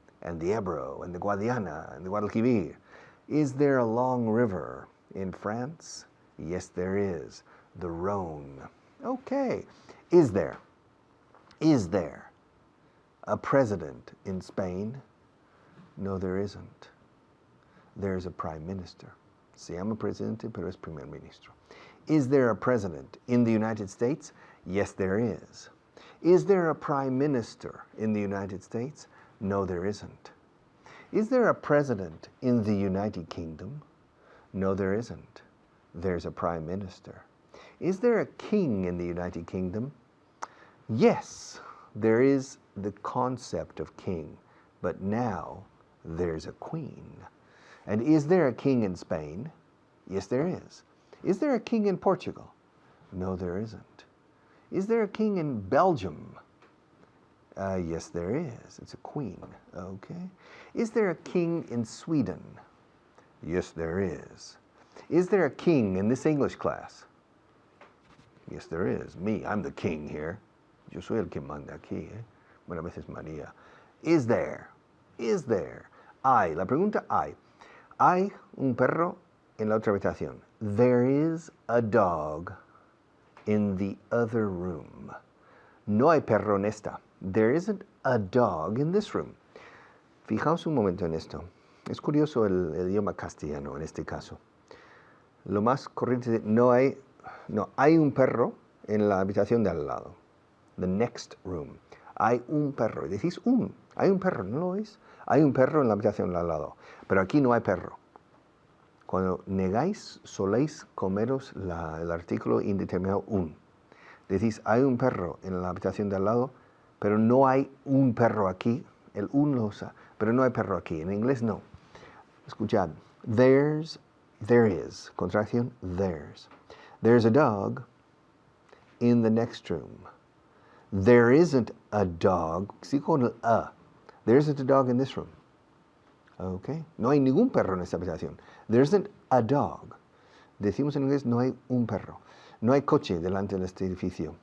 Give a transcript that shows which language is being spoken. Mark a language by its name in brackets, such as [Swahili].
[English] and the Ebro and the Guadiana and the Guadalquivir? Is there a long river in France? Yes, there is. The Rhone. Okay. Is there a president in Spain? No, there isn't. There's a prime minister. [Spanish] Se llama presidente, pero es primer ministro. [English] Is there a president in the United States? Yes, there is. Is there a prime minister in the United States? No, there isn't. Is there a president in the United Kingdom? No, there isn't. There's a prime minister. Is there a king in the United Kingdom? Yes, there is the concept of king, but now there's a queen. And is there a king in Spain? Yes, there is. Is there a king in Portugal? No, there isn't. Is there a king in Belgium? Yes, there is. It's a queen. Okay. Is there a king in Sweden? Yes, there is. Is there a king in this English class? Yes, there is. Me, I'm the king here. [Spanish] Yo soy el que manda aquí. Bueno, a veces María. [English] Is there? Is there? [Spanish] Hay. La pregunta hay. Hay un perro en la otra habitación. [English] There is a dog in the other room. [Spanish] No hay perro en esta. [English] There isn't a dog in this room. [Spanish] Fijaos un momento en esto. Es curioso el idioma castellano en este caso. Lo más corriente es hay un perro en la habitación de al lado. [English] The next room. [Spanish] Hay un perro. Y decís hay un perro, ¿no lo oís? Hay un perro en la habitación de al lado. Pero aquí no hay perro. Cuando negáis, soléis comeros el artículo indeterminado un. Decís, hay un perro en la habitación de al lado, pero no hay un perro aquí. El un lo usa, pero no hay perro aquí. En inglés no. Escuchad. [English] There is. [Spanish] Contracción, there's. [English] There's a dog in the next room. There isn't a dog. [Spanish] Sí con el a. [English] There isn't a dog in this room. Okay. [Spanish] No hay ningún perro en esta habitación. [English] There isn't a dog. [Spanish] Decimos en inglés, no hay un perro. No hay coche delante de este edificio.